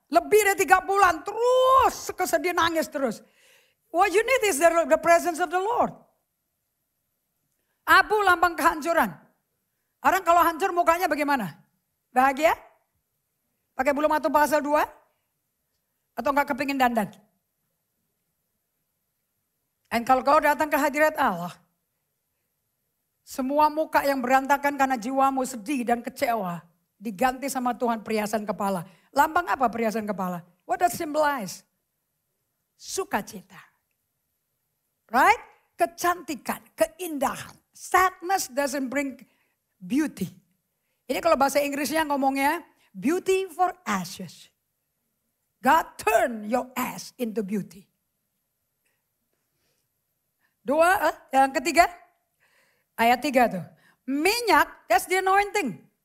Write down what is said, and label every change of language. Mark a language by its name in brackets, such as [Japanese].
[Indonesian] Lebih dari 3 bulan terus kesedihan nangis terus. [English] What you need is the presence of the Lord. [Indonesian] Abu lambang kehancuran. Orang kalau hancur mukanya bagaimana? Bahagia? Pakai bulu mata pasal 2? Atau gak kepingin dandan? Dan kalau kau datang ke hadirat Allah, semua muka yang berantakan karena jiwamu sedih dan kecewa, diganti sama Tuhan perhiasan kepala. Lambang apa perhiasan kepala? [English] What does symbolize? [Indonesian] Sukacita. [English] Right? [Indonesian] Kecantikan, keindahan. [English] Sadness doesn't bring beauty. [Indonesian] Ini kalau bahasa Inggrisnya ngomongnya, [English] beauty for ashes. God turn your ash into beauty. [Indonesian] 2, yang ketiga, ayat 3 tuh. Minyak, [English] that's the anointing.